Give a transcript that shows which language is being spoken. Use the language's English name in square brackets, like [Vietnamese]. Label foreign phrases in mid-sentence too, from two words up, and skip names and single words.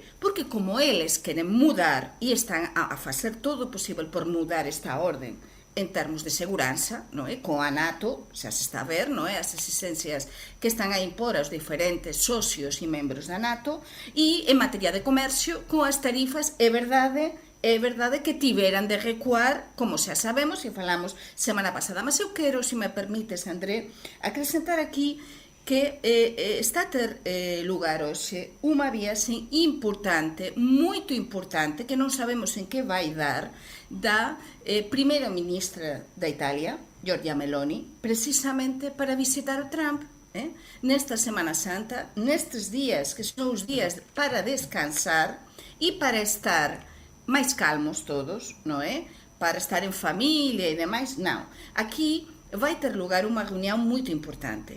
[Portuguese] Porque como eles querem mudar e estão a fazer todo o possível por mudar esta ordem em termos de segurança, não é? Com a NATO, já se está a ver, não é? As exigências que estão a impor aos diferentes socios e membros da NATO, e em matéria de comércio, com as tarifas, é verdade que tiveram de recuar, [Galician] como xa sabemos e falamos semana pasada. Mas eu quero, se me permites, André, acrescentar aquí que está a ter lugar hoxe unha viaxe importante, moito importante, que non sabemos en que vai dar, da primeira ministra da Italia, Giorgia Meloni, precisamente para visitar o Trump. [Portuguese] nesta Semana Santa, nestes dias que são os dias para descansar e para estar mais calmos todos, não é? Para estar em família e demais. Não. Aqui vai ter lugar uma reunião muito importante.